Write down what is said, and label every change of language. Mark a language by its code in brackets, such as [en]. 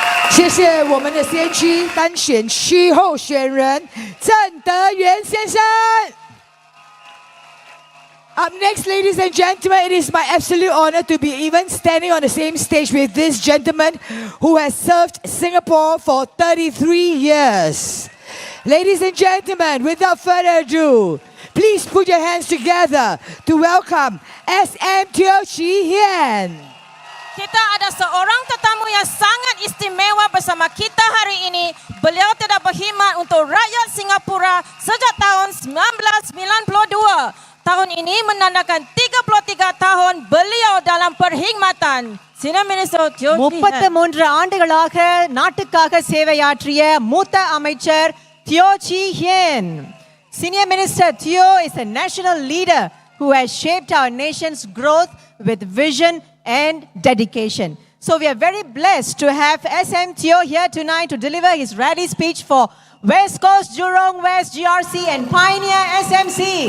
[zh] 谢谢我们的先区单选区候选人郑德元先生。 [en] Up next, ladies and gentlemen, it is my absolute honor to be even standing on the same stage with this gentleman who has served Singapore for 33 years. Ladies and gentlemen, without further ado, please put your hands together to welcome SM Teo Chi Hian. [ms] Kita ada seorang tetamu yang sangat istimewa bersama kita hari ini. Beliau telah berkhidmat untuk rakyat Singapura sejak tahun 1992. Tahun ini menandakan 33 tahun beliau dalam perkhidmatan. [en] Sina Minister Teo Chi Hian. [ta] 33 ஆண்டுகளாக நாட்டுக்காக சேவையாற்றிய மூத்த அமைச்சர் Teo Chi Hian. [en] Senior Minister Teo is a national leader who has shaped our nation's growth with vision and dedication. So we are very blessed to have SM Teo here tonight to deliver his rally speech for West Coast, Jurong West, GRC and Pioneer SMC.